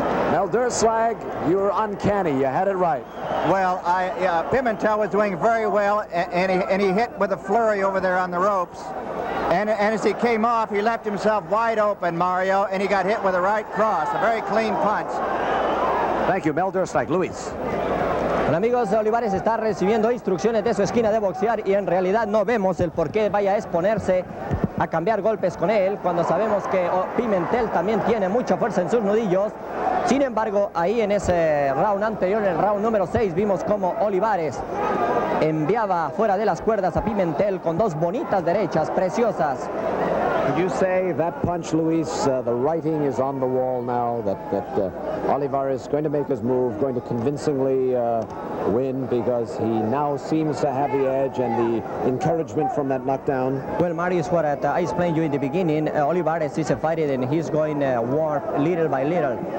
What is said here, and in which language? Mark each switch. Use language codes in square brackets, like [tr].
[en] Mel Durslag, you were uncanny, you had it right. Well, Pimentel was doing very well, and he hit with a flurry over there on the ropes. And as he came off, he left himself wide open, Mario, and he got hit with a right cross, a very clean punch. Thank you, Mel Durslag. Luis. [es] Bueno, amigos, Olivares está recibiendo instrucciones de su esquina de boxear y en realidad no vemos el por qué vaya a exponerse a cambiar golpes con él cuando sabemos que Pimentel también tiene mucha fuerza en sus nudillos. Sin embargo, ahí en ese round anterior, en el round número 6, vimos como Olivares enviaba fuera de las cuerdas a Pimentel con dos bonitas derechas, preciosas. [en] Would you say that punch, Luis, the writing is on the wall now, that Olivares is going to make his move, going to convincingly win because he now seems to have the edge and the encouragement from that knockdown? Well, Marius, what I explained you in the beginning, Olivares is a fighter and he's going warm little by little.